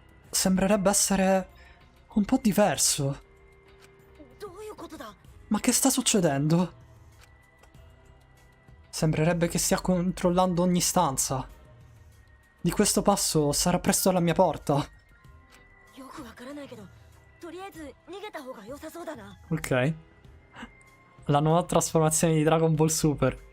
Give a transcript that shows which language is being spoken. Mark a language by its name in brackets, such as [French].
[Italian] Sembrerebbe essere un po' diverso. [Japanese] どういうことだ？ [Italian] Ma che sta succedendo? Sembrerebbe che stia controllando ogni stanza. Di questo passo sarà presto alla mia porta. [Japanese] よくわからないけど、とりあえず逃げた方が良さそうだな。 Ok. [Italian] La nuova trasformazione di Dragon Ball Super.